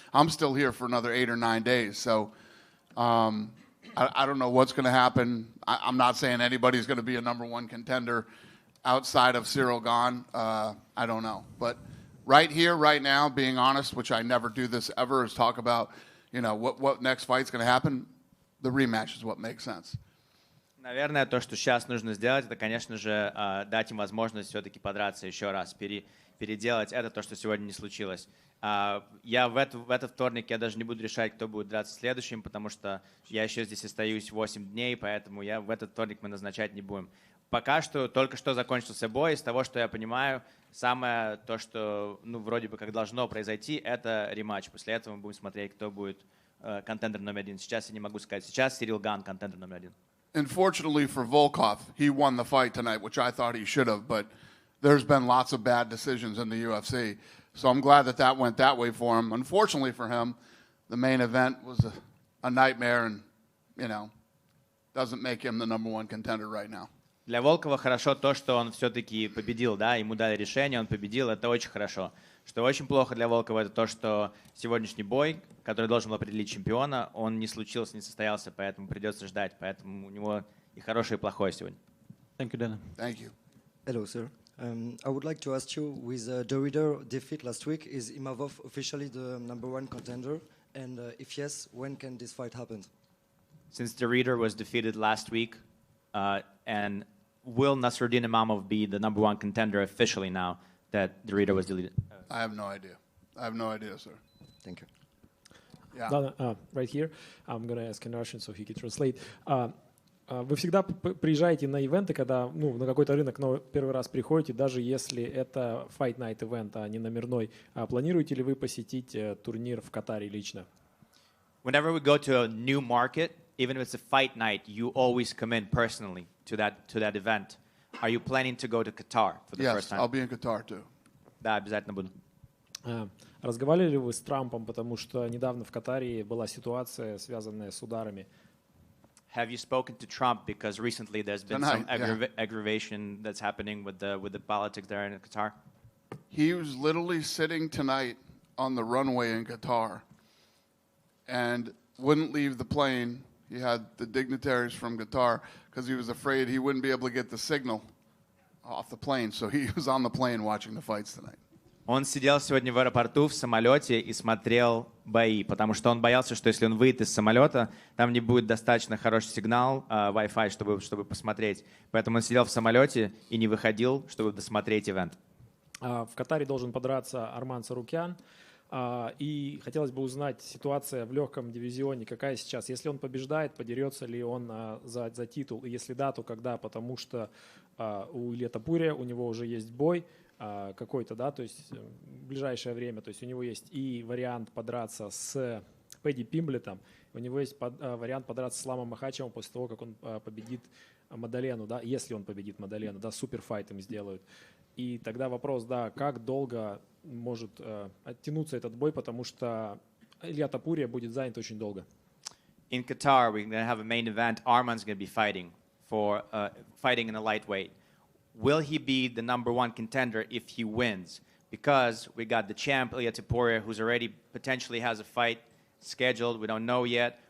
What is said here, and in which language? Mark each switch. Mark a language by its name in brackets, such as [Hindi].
[English] I'm still here for another 8 or 9 days. So I don't know what's going to happen. I'm not saying anybody's going to be a #1 contender outside of Ciryl Gane. I don't know. But right here, right now, being honest, which I never do this ever, is talk about, you know, what next fight's going to happen. The rematch is what makes sense. [Russian] Наверное, то, что сейчас нужно сделать, это, конечно же, дать им возможность все-таки подраться еще раз, переделать это, то, что сегодня не случилось. Я в этот вторник я даже не буду решать, кто будет драться следующим, потому что я еще здесь остаюсь 8 дней, поэтому в этот вторник мы назначать не будем. Пока что, только что закончился бой, из того, что я понимаю, самое то, что, ну, вроде бы как должно произойти, это рематч. После этого мы будем смотреть, кто будет контендер #1. Сейчас я не могу сказать. Сейчас Ciryl Gane контендер #1. [English] Unfortunately for Volkov, he won the fight tonight, which I thought he should have, but there's been lots of bad decisions in the UFC. So I'm glad that went that way for him. Unfortunately for him, the main event was a nightmare and, you know, doesn't make him the #1 contender right now. [Russian] Для Волкова хорошо то, что он все-таки победил, да, ему дали решение, он победил, это очень хорошо. Что очень плохо для Волкова, это то, что сегодняшний бой, который должен был определить чемпиона, он не случился, не состоялся, поэтому придется ждать. Поэтому у него и хорошее, и плохое сегодня. [English] Thank you, Dana. Thank you. Hello, sir. I would like to ask you, with the Reader defeat last week, is Imavov officially the #1 contender? And if yes, when can this fight happen? Since the Reader was defeated last week, and will Nasruddin Imavov be the #1 contender officially now that the Reader was deleted? I have no idea. I have no idea, sir. Thank you. Yeah. Right here. I'm going to ask in Russian so he can translate. [Russian] Вы всегда приезжаете на ивенты, когда, ну, на какой-то рынок первый раз приходите, даже если это Fight Night event, а не номерной. Планируете ли вы посетить турнир в Катаре лично? [English] Whenever we go to a new market, even if it's a fight night, you always come in personally to that event. Are you planning to go to Qatar for the first Yes, time? I'll be in Qatar too. [Russian] Да, обязательно буду. Разговаривали ли вы с Трампом, потому что недавно в Катаре была ситуация, связанная с ударами? [English] Have you spoken to Trump because recently there's been some aggravation that's happening with the politics there in Qatar? He was literally sitting tonight on the runway in Qatar, and wouldn't leave the plane. He had the dignitaries from Qatar because he was afraid he wouldn't be able to get the signal off the plane. So he was on the plane watching the fights tonight. [Russian] Он сидел сегодня в аэропорту в самолете и смотрел бои, потому что он боялся, что если он выйдет из самолета, там не будет достаточно хороший сигнал Wi-Fi, чтобы посмотреть. Поэтому он сидел в самолете и не выходил, чтобы досмотреть ивент. В Катаре должен подраться Арман Сарукян. И хотелось бы узнать, ситуация в легком дивизионе какая сейчас. Если он побеждает, подерется ли он за титул? И если да, то когда? Потому что у Ильи Топурия, у него уже есть бой какой-то, да, то есть в ближайшее время. То есть у него есть и вариант подраться с Пэдди Пимблетом, у него есть вариант подраться с Ламом Махачевым после того, как он победит Мадалену, да, если он победит Мадалену, да, суперфайт им сделают. И тогда вопрос, да, как долго может оттянуться этот бой, потому что Илья Топурия будет занят очень долго. [English] In Qatar, we're going to have a main event. Arman's going to be fighting in a lightweight. Will he be the number one contender if he wins? Because we got the champ, Ilia Topuria, who's already potentially has a fight scheduled. We don't know yet.